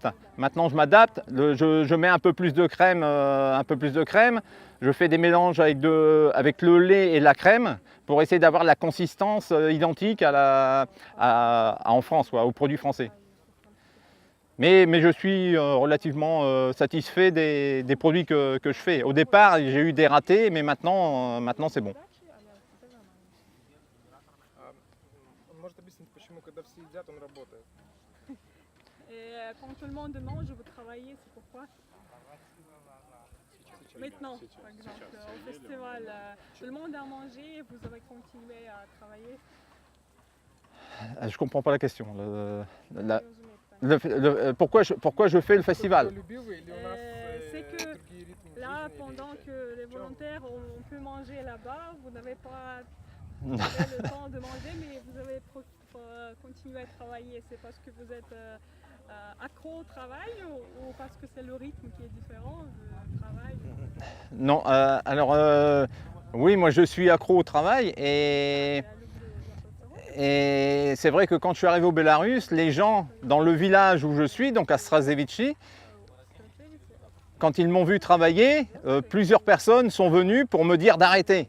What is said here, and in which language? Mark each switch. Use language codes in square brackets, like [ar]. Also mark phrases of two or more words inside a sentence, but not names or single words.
[fr] Je mets un peu plus de crème, Je fais des mélanges avec le lait et la crème pour essayer d'avoir la consistance identique en France, aux produits français. Mais je suis relativement satisfait des produits que je fais. Au départ, j'ai eu des ratés, mais maintenant c'est bon. [ru] Он может объяснить, почему, когда все едят, он работает. [fr] Et quand tout le monde mange, vous travaillez, c'est pourquoi? Maintenant, par exemple, au festival, tout le monde a mangé et vous avez continué à travailler. Je ne comprends pas la question. Pourquoi je fais le festival? [ru] Любил или у нас [fr] C'est que [ru] другие ритмы [fr] là, [ru] жизни, [fr] pendant [ru] или- [fr] que les volontaires on peut manger là-bas, vous n'avez pas le temps de manger, mais vous avez continué à travailler. C'est parce que vous êtes accro au travail ou parce que c'est le rythme qui est différent du travail? Non, oui, moi je suis accro au travail et c'est vrai que quand je suis arrivé au Bélarus, les gens dans le village où je suis, donc à Strazevici, quand ils m'ont vu travailler, plusieurs personnes sont venues pour me dire d'arrêter.